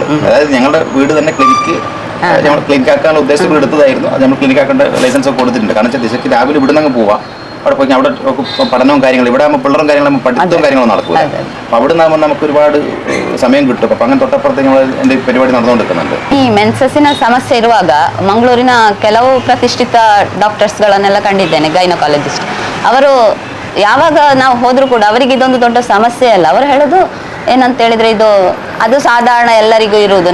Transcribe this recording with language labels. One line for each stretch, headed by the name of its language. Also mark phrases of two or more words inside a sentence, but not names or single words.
Malayalam: അതായത് ഞങ്ങളുടെ വീട് തന്നെ ക്ലിനിക്ക് നമ്മൾ ക്ലിനിക്ക് ആക്കാനുള്ള ഉദ്ദേശം എടുത്തതായിരുന്നു. അത് നമ്മൾ ക്ലിനിക്ക് ആക്കേണ്ട ലൈസൻസ് ഒക്കെ കൊടുത്തിട്ടുണ്ട്. കാരണം വെച്ചാൽ ദിശയ്ക്ക് രാവിലെ ഇവിടെ നിന്ന് പോവാം, അവിടെ പോയി അവിടെ പഠനവും കാര്യങ്ങളും, ഇവിടെ ആകുമ്പോൾ പിള്ളേരും കാര്യങ്ങളും പഠിത്തവും കാര്യങ്ങളും നടക്കില്ല. അപ്പം അവിടെ നിന്നാകുമ്പോൾ നമുക്ക് ഒരുപാട് സമയം കിട്ടും. അപ്പം അങ്ങനെ തൊട്ടപ്പുറത്ത് ഞങ്ങൾ എൻ്റെ
Kannada: ಪರಿಪಾಡಿ ನಡೆದುಕೊಂಡಿರುತ್ತದೆ. ಈ ಮೆನ್ಸಸ್ಸಿನ ಸಮಸ್ಯೆ ಇರುವಾಗ ಮಂಗಳೂರಿನ ಕೆಲವು ಪ್ರತಿಷ್ಠಿತ ಡಾಕ್ಟರ್ಸ್ಗಳನ್ನೆಲ್ಲ ಕಂಡಿದ್ದೇನೆ, ಗೈನಕಾಲಜಿಸ್ಟ್. ಅವರು ಯಾವಾಗ ನಾವು ಹೋದರೂ ಕೂಡ ಅವರಿಗೆ ಇದೊಂದು ದೊಡ್ಡ ಸಮಸ್ಯೆ ಅಲ್ಲ. ಅವರು ಹೇಳೋದು ಏನಂತ ಹೇಳಿದ್ರೆ, ಅದು ಸಾಧಾರಣ ಎಲ್ಲರಿಗೂ ಇರುವುದು.